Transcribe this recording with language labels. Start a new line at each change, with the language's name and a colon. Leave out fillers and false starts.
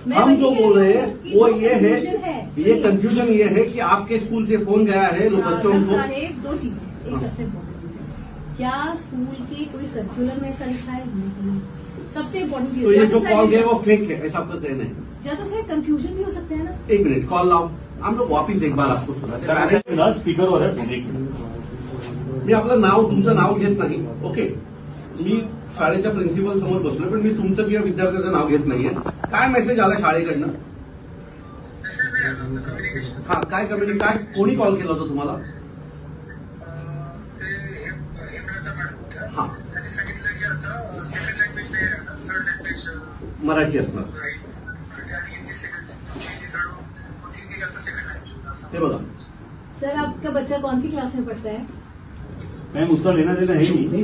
Hindi: हम जो बोल रहे हैं वो ये है, ये कंफ्यूजन ये है कि आपके स्कूल से फोन गया है बच्चों को। 2 चीजें, एक सबसे इम्पोर्टेंट, क्या स्कूल की कोई सर्कुलर में ऐसा लिखा है? सबसे इम्पोर्टेंट, तो ये जो कॉल गए वो फेक है, ऐसा आपका कहना है? ज्यादा सर कंफ्यूजन भी हो सकता है ना। एक मिनट, कॉल लाओ, हम लोग वापिस एक बार आपको सुना
Marathi: स्पीकरवर आहे। मी आपलं नाव, तुमचं नाव घेत नाही, ओके? मी शाळेच्या प्रिन्सिपल समोर बसलोय, पण मी तुमचं किंवा विद्यार्थ्याचं नाव घेत नाहीये। काय मेसेज आला शाळेकडनं? हा, काय कम्युनिटी, काय कोणी कॉल केला होता तुम्हाला? हा त्यांनी सांगितलं की आता सेकंड लँग्वेज नाही, थर्ड लँग्वेज मराठी असणार. आणि जी सेकंड तुमची जी थर्ड होती ती आता सेकंड लँग्वेज. हे बघा
Hindi: सर, आपका बच्चा कौन सी क्लास में पढ़ता है? मैम उसका लेना देना है ही नहीं.